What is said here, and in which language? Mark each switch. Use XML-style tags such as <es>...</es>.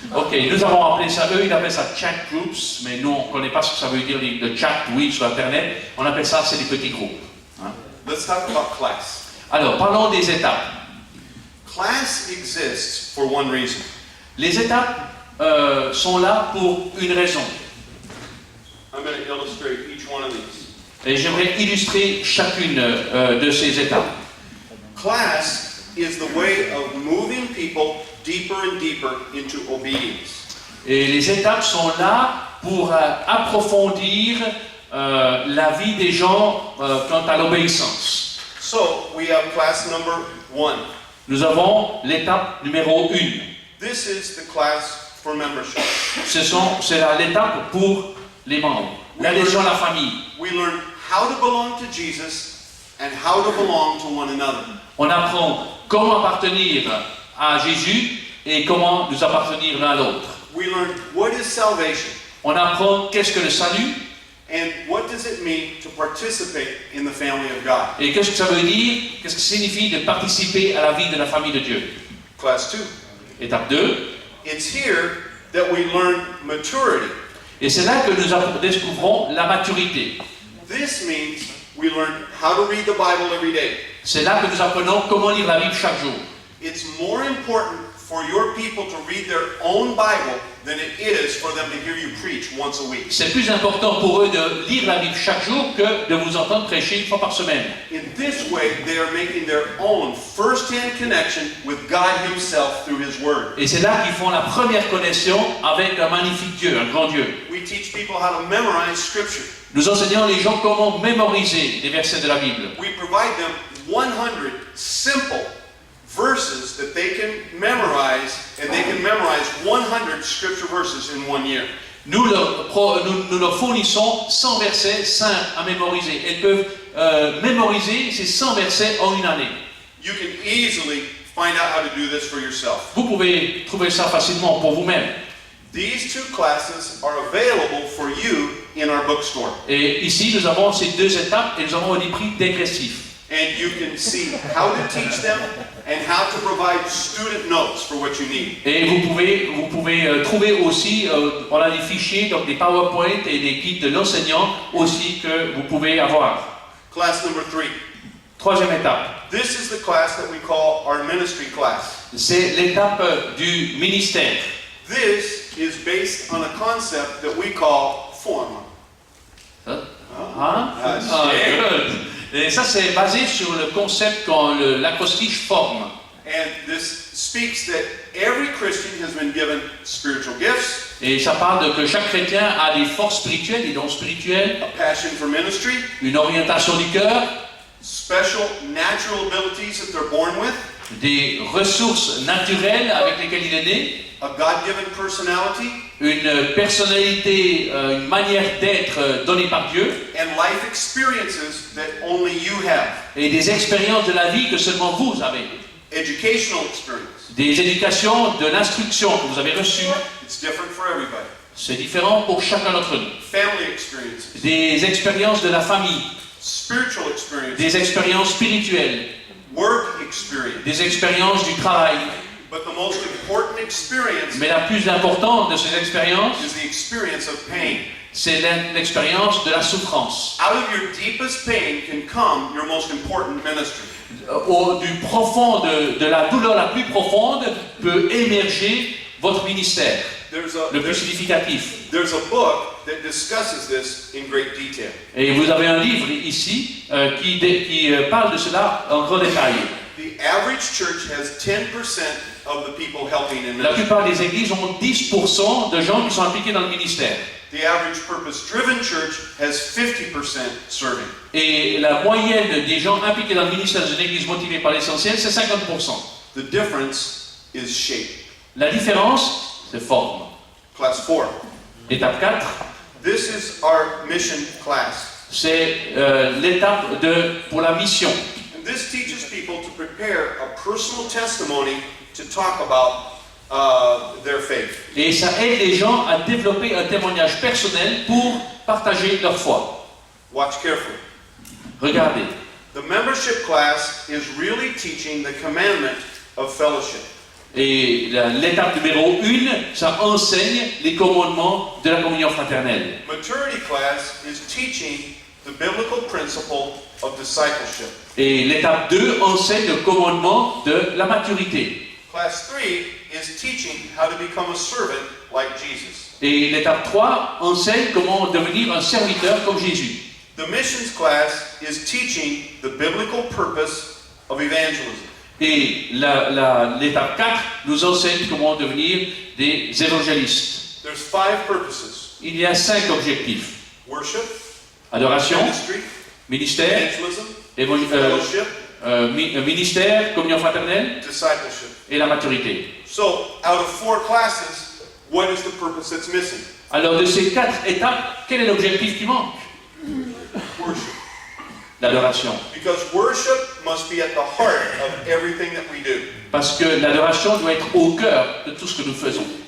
<fr>Ok, nous avons appelé ça, eux ils appellent ça chat groups, mais nous on ne connaît pas ce que ça veut dire, le chat, oui, sur Internet, on appelle ça, c'est des petits groupes. Hein.</fr> <en>Let's talk about class.</en> <fr>Alors, parlons des étapes.</fr> <en>Class exists for one reason.</en> <fr>Les étapes sont là pour une raison.</fr> <en>I'm going to illustrate each one of these.</en> <fr>Et j'aimerais illustrer chacune de ces étapes.</fr> <en>Class is the way of moving people deeper and deeper into obedience.</en> <fr>Et les étapes sont là pour approfondir la vie des gens quant à l'obéissance.</fr> <en>So we have class number 1.</en> <fr>Nous avons l'étape numéro 1.</fr> <en>This is the class for membership.</en> <fr>C'est l'étape pour les membres, l'adhésion à la famille.</fr> <en>We learn how to belong to Jesus and how to belong to one another.</en> <fr>On apprend comment appartenir à Jésus et comment nous appartenir l'un à l'autre.</fr> <en>We learn what is salvation</en> <fr>On apprend qu'est-ce que le salut</fr> <en>and what does it mean to participate in the family of God.</en> <fr>et qu'est-ce que ça veut dire, qu'est-ce que ça signifie de participer à la vie de la famille de Dieu.</fr> <en>Class 2.</en> <fr>Étape 2.</fr> <en>It's here that we learn maturity.</en> <fr>Et c'est là que nous découvrons la maturité.</fr> <en>This means we learn how to read the Bible every day.</en> <fr>C'est là que nous apprenons comment lire la Bible chaque jour.</fr> <en>it's more important for your people to read their own Bible than it is for them to hear you preach once a week.</en> <fr>C'est plus important pour eux de lire la Bible chaque jour que de vous entendre prêcher une fois par semaine.</fr> <en>In this way, they are making their own first-hand connection with God Himself through His Word.</en> <fr>Et c'est là qu'ils font la première connexion avec un magnifique Dieu, un grand Dieu.</fr> <en>We teach people how to memorize Scripture.</en> <fr>Nous enseignons les gens comment mémoriser les versets de la Bible.</fr> <en>We provide them 100 simple verses that they can memorize, and they can memorize 100 Scripture verses in 1 year.</en> <fr>Nous leur fournissons 100 versets simples à mémoriser. Elles peuvent mémoriser ces 100 versets en une année.</fr> <en>You can easily find out how to do this for yourself.</en> <fr>Vous pouvez trouver ça facilement pour vous-même.</fr> <en>These two classes are available for you in our bookstore.</en> <fr>Et ici, nous avons ces deux étapes et nous avons des prix dégressifs.</fr> <en>And you can see how to teach them and how to provide student notes for what you need.</en> <fr>Et vous pouvez trouver aussi, on a des fichiers, donc des PowerPoint et des guides de l'enseignant aussi que vous pouvez avoir.</fr> <en>Class number 3.</en> <fr>Troisième étape,</fr> <en>This is the class that we call our ministry class.</en> <fr>c'est l'étape du ministère.</fr> <en>This is based on a concept that we call form. Hein? Ah, Good.</en> <fr>Et ça, c'est basé sur le concept quand l'acrostiche forme.</fr> <en>And this speaks that every Christian has been given spiritual gifts,</en> <fr>Et ça parle de que chaque chrétien a des forces spirituelles, des dons spirituels,</fr> <en>a passion for ministry,</en> <fr>une orientation du cœur,</fr> <en>special natural abilities that they're born with,</en> <fr>des ressources naturelles avec lesquelles il est né,</fr> <en>a God-given personality,</en> <fr>une personnalité, une manière d'être donnée par Dieu,</fr> <en>and life experiences that only you have.</en> <fr>et des expériences de la vie que seulement vous avez.</fr> <en>Educational experience.</en> <fr>Des éducations, de l'instruction que vous avez reçues.</fr> <en>It's different for everybody.</en> <fr>C'est différent pour chacun d'entre nous.</fr> <en>Family experiences,</en> <fr>Des expériences de la famille,</fr> <en>spiritual experiences,</en> <fr>des expériences spirituelles,</fr> <en>work experience.</en> <fr>des expériences du travail.</fr> <en>But the most important experience</en> <fr>Mais la plus importante de ces expériences,</fr> <en>is the experience of pain.</en> <fr>c'est l'expérience de la souffrance.</fr> <en>Out of your deepest pain can come your most important ministry.</en> <fr>Du profond de la douleur la plus profonde peut émerger votre ministère, le plus significatif.</fr> <en>There's a book that discusses this in great detail.</en> <fr>Et vous avez un livre ici qui parle de cela en gros détail.</fr> <en>The average church has 10% of the people helping in</en> <fr>La</fr> <en>ministry.</en> <fr>plupart des églises ont 10% de gens qui sont impliqués dans le ministère.</fr> <en>The average purpose-driven church has 50% serving.</en> <fr>Et la moyenne des gens impliqués dans le ministère d'une église motivée par l'essentiel, c'est 50%.</fr> <en>The difference is shape.</en> <fr>La différence, c'est forme.</fr> <en>Class 4.</en> <fr>Étape 4,</fr> <en>This is our mission class.</en> <fr>c'est l'étape pour la mission.</fr> <en>And this teaches people to prepare a personal testimony to talk about their faith.</en> <fr>Et ça aide les gens à développer un témoignage personnel pour partager leur foi.</fr> <en>Watch carefully.</en> <fr>Regardez.</fr> <en>The membership class is really teaching the commandment of fellowship.</en> <fr>Et l'étape numéro 1, ça enseigne les commandements de la communion fraternelle.</fr> <en>Maturity class is teaching the biblical principle of discipleship.</en> <fr>Et l'étape 2 enseigne le commandement de la maturité.</fr> <en>Class 3 is teaching how to become a servant like Jesus.</en> <fr>Et l'étape 3 enseigne comment devenir un serviteur comme Jésus.</fr> <en>The missions class is teaching the biblical purpose of evangelism.</en> <fr>Et l'étape 4 nous enseigne comment devenir des évangélistes.</fr> <en>There's 5 purposes:</en> <fr>Il y a 5 objectifs.</fr> <en>worship,</en> <fr>Adoration,</fr> <en>ministry,</en> <fr>ministère,</fr> <en>evangelism, fellowship,</en> <fr>ministère, communion fraternelle</fr> <en>discipleship.</en> <fr>et la maturité.</fr> <en>So, out of 4 classes, what is the purpose that's missing?</en> <fr>Alors de ces 4 étapes, quel est l'objectif qui manque?</fr> <en>Worship.</en> <fr>L'adoration.</fr> <en>Because worship must be at the heart of everything that we do.</en> <fr>Parce que l'adoration doit être au cœur de tout ce que nous faisons.</fr>